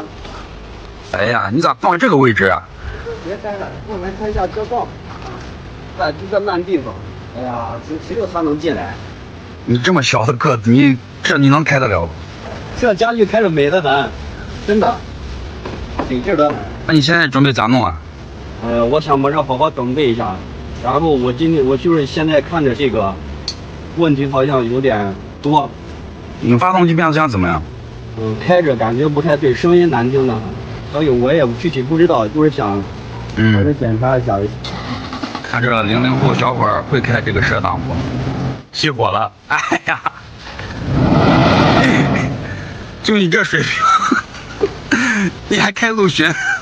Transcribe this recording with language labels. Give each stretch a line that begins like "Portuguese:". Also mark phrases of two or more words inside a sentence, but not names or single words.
Chinese: 哎呀，你咋放這個位置啊？別呆了，我們看一下車況。在這個爛地方，哎呀，只有他能進來。你這麼小的個子，你能開得了嗎？這家具開着美得很，真的，挺勁的。那你現在準備咋弄啊？我想马上好好準備一下，然後我就是現在看着這個問題好像有點多。你發動機變速箱怎麼樣？開着感覺不太對，聲音難聽的，所以我也具體不知道，就是想还是檢查一下。看这00後小伙會開這個遮擋不？熄火了！哎呀，就你這水平，你還開陸巡？